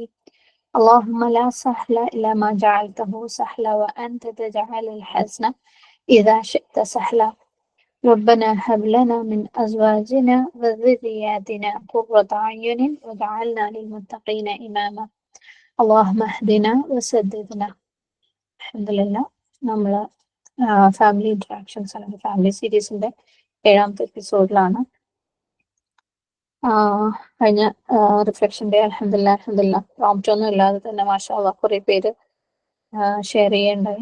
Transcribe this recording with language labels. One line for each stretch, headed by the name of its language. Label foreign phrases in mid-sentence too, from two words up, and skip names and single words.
Arabic: اللهم لا سهل إلا ما جعلته سهلا وأنت تجعل الحزن إذا شئت سهلا. ربنا هب لنا من أزواجنا وذرياتنا قرة أعين واجعلنا للمتقين إماما اللهم اهدنا وسددنا.
Malayalam: അൽഹംദുലില്ലാ നമ്മൾ
English: family interactions
Malayalam: അല്ലെങ്കിൽ ഫാമിലി സീരീസിന്റെ 7ാമത്തെ എപ്പിസോഡിലാണ്. കഴിഞ്ഞ
English: reflection day
Malayalam: അൽഹംദുലില്ലാ പ്രോംപ്റ്റ് ഒന്നും ഇല്ലാതെ തന്നെ
Arabic: ما شاء الله
Malayalam: കുറേ പേര് ഷെയർ ചെയ്യേണ്ടായി.